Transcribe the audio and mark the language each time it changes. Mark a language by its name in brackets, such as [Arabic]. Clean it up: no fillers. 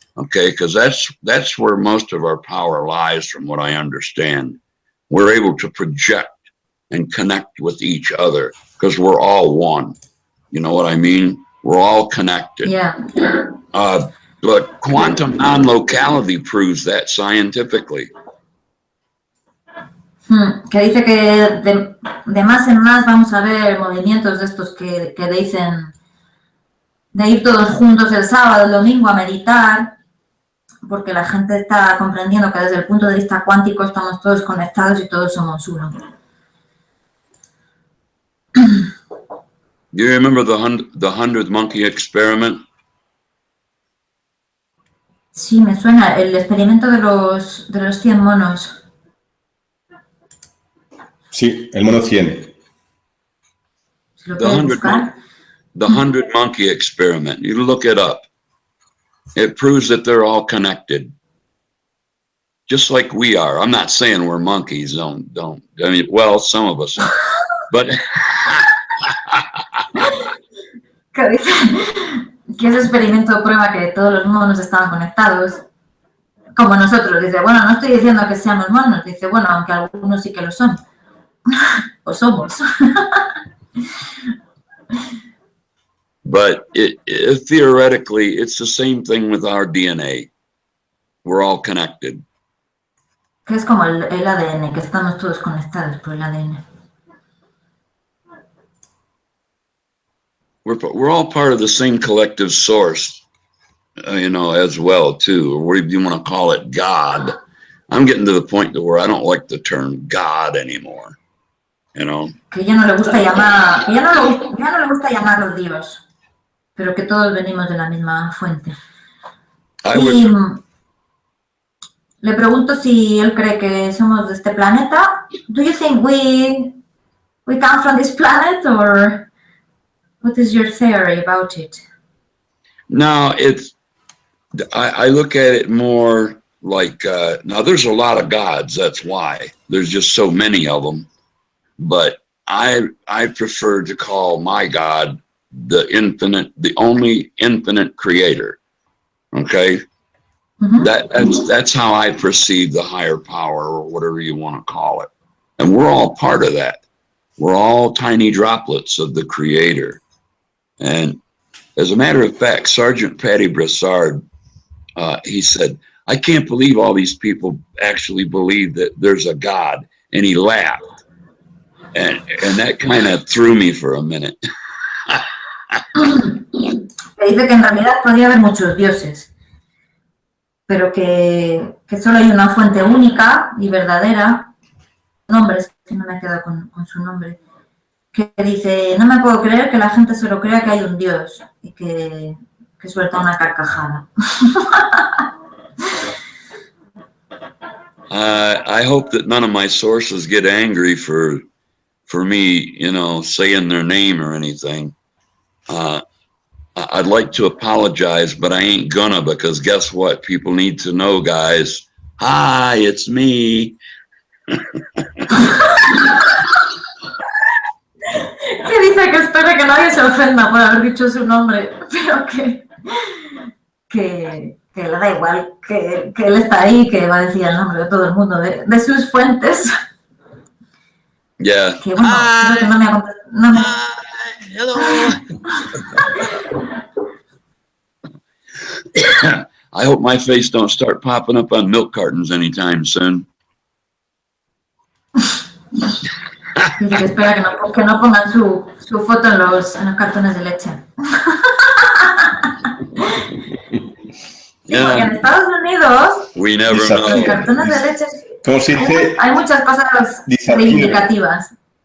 [English] Okay, because that's where most of our power lies, from what I understand. We're able to project and connect with each other because we're all one. You know what I mean? We're all connected. Yeah. But quantum non-locality proves that scientifically. [Spanish] Que dice que de más en más vamos a ver movimientos de estos que dicen de ir todos juntos el sábado, el domingo a meditar, porque la gente está comprendiendo que desde el punto de vista cuántico estamos todos conectados y todos somos uno. [English] Do you remember the 100 monkey experiment? [Spanish] Sí, me suena el experimento de los 100 monos. Sí, el mono 100. Si lo quieres buscar. [English] The 100 monkey experiment. You look it up. It proves that they're all connected, just like we are. I'm not saying we're monkeys. Don't. I mean, well, some of us are, but. [Spanish] Que ese experimento prueba que todos los monos estaban conectados, como nosotros. Dice, bueno, no estoy diciendo que seamos monos. Dice, bueno, aunque algunos sí que lo son. O somos. [English] But theoretically, it's the same thing with our DNA. We're all connected. [Spanish] Que es como el ADN, que estamos todos conectados por el ADN. [English] We're all part of the same collective source, you know, as well, too, or whatever you want to call it, God. I'm getting to the point to where I don't like the term God anymore, you know. [Spanish] Que ya no le gusta llamar, ya no le gusta llamarlo Dios, pero que todos venimos de la misma fuente. Y le pregunto si él cree que somos de este planeta. [English] Do you think we come from this planet, or what is your theory about it? No, I look at it more like, now there's a lot of gods, that's why. There's just so many of them. But I prefer to call my God the infinite, the only infinite creator. Okay? That's how I perceive the higher power, or whatever you want to call it. And we're all part of that. We're all tiny droplets of the creator. And as a matter of fact, Sergeant Patty Brassard, he said, I can't believe all these people actually believe that there's a God. And he laughed. And that kind of threw me for a minute. [Spanish] Dice que en realidad podría haber muchos dioses, pero que solo hay una fuente única y verdadera. Nombres, que no me he quedado con su nombre. Que dice, no me puedo creer que la gente solo crea que hay un Dios, y que suelta una carcajada. [English] I hope that none of my sources get angry for me, you know, saying their name or anything. I'd like to apologize, but I ain't gonna, because guess what? People need to know, guys. Hi, it's me. [Spanish] Que dice que espera que nadie se ofenda por haber dicho su nombre, pero que le da igual, que él está ahí, que va a decir el nombre de todo el mundo, de sus fuentes. [English] Yeah. [Spanish] Que bueno, creo que no me ha contestado. No me... [English] Hello. I hope my face don't start popping up on milk cartons anytime soon. [Spanish] Dice que espera que no pongan su foto en los cartones de leche. Sí, porque en Estados Unidos los cartones de leche, ¿cómo se dice? Hay muchas cosas reivindicativas.